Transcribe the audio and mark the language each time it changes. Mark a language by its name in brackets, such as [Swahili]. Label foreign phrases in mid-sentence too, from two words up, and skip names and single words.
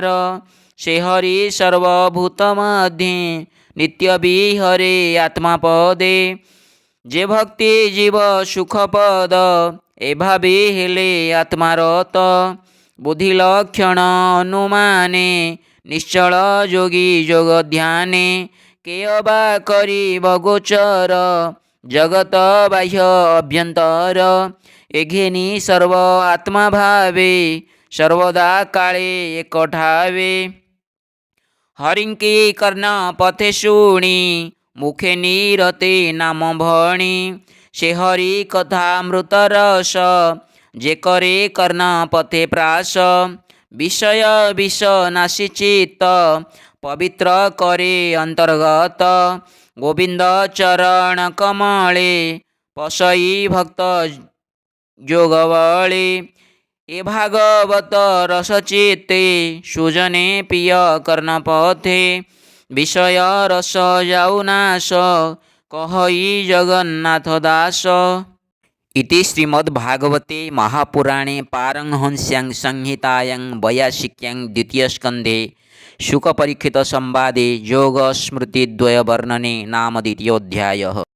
[Odia] ସେ ହରି ସର୍ବଭୂତ ମଧ୍ୟେ ନିତ୍ୟ ବିହରେ ଆତ୍ମା ପଦେ। ଯେ ଭକ୍ତି ଜୀବ ସୁଖ ପଦ ଏଭାବେ ହେଲେ ଆତ୍ମାରତ। ବୁଦ୍ଧି ଲକ୍ଷଣ ଅନୁମାନେ ନିଶ୍ଚଳ ଯୋଗୀ ଯୋଗ ଧ୍ୟାନେ କେୟବା କରିବ ଗୋଚର ଜଗତ ବାହ୍ୟ ଅଭ୍ୟନ୍ତର ଏଘେନି ସର୍ବ ଆତ୍ମା ଭାବେ ସର୍ବଦା କାଳେ ଏକଠାବେ ହରିଙ୍କି କର୍ଣ୍ଣ ପଥେ ଶୁଣି ମୁଖେ ନିରତେ ନାମ ଭଣି ସେ ହରି କଥା ମୃତ ରସ ଯେ କରେ କର୍ଣ୍ଣ ପଥେ ପ୍ରାସ ବିଷୟ ବିଷ ନାଶୀ ଚିତ୍ତ ପବିତ୍ର କରେ ଅନ୍ତର୍ଗତ ଗୋବିନ୍ଦ ଚରଣ କମଳେ ପଶଇ ଭକ୍ତ ଯୋଗବଳେ ଏ ଭାଗବତ ରସଚିତ୍ତେ ସୁଜନେ ପ୍ରିୟ କର୍ଣ୍ଣପଥେ ବିଷୟ ରସ ଯାଉନାଶ କହଇ ଜଗନ୍ନାଥ ଦାସ। [Sanskrit] इति श्रीमद्भागवते महापुराणे पारमहंस्यां संहितायां 82 द्वितीयस्कन्धे शुकपरीक्षितसंवादे योगस्मृतिद्वयवर्णने नाम द्वितीयोऽध्यायः।